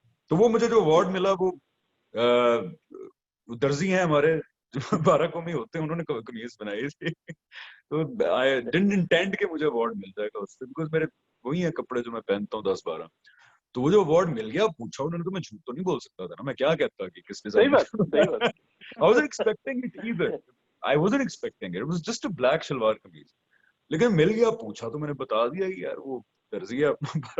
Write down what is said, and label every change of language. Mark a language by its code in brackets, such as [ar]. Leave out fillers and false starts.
[ur] تو وہ مجھے جو اوارڈ ملا, وہ درزی ہیں ہمارے جو 12 قومی ہوتے ہیں, انہوں نے قمیض بنائی تھی. تو [en] I didn't intend [ur] کہ مجھے اوارڈ مل جائے گا اس سے, بیکاز میرے وہی ہیں کپڑے جو میں پہنتا ہوں 10-12. تو وہ جو اوارڈ مل گیا, پوچھا انہوں نے, تو میں جھوٹ تو نہیں بول سکتا تھا نا, میں کیا کہتا کہ کس ڈیزائنر کو. [en] I wasn't expecting it either. I wasn't expecting it. It was just a black shalwar kameez. [ur] لیکن مل گیا, پوچھا تو میں نے بتا دیا کہ یار وہ درزی ہے اپنا